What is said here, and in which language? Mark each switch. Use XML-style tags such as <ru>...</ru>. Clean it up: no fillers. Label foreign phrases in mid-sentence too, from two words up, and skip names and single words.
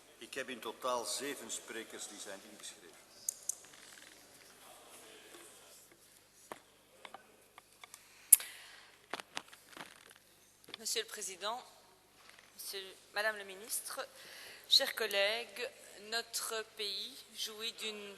<nl>Ik heb in totaal 7 sprekers die zijn ingeschreven.</nl> <fr>Monsieur le Président, Madame le Ministre, chers collègues, notre pays jouit d'une...</fr>